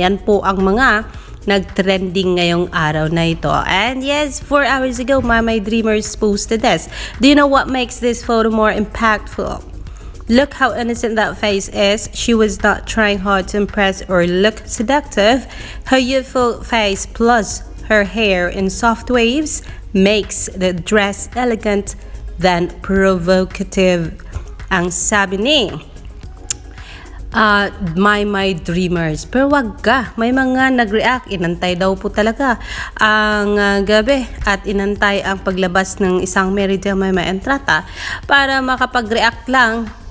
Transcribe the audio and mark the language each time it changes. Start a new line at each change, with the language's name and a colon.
Filipino: Ayan po ang mga nag-trending ngayong araw na ito.
English: And yes, 4 hours ago, My Dreamers posted this. Do you know what makes this photo more impactful? Look how innocent that face is. She was not trying hard to impress or look seductive. Her youthful face plus her hair in soft waves makes the dress elegant than provocative.
Filipino: Ang sabi ni My Dreamers. Pero wag ka, may mga nag-react, inantay daw po talaga ang gabi at inantay ang paglabas ng isang Mary Del Maymay Entrata para makapag-react lang.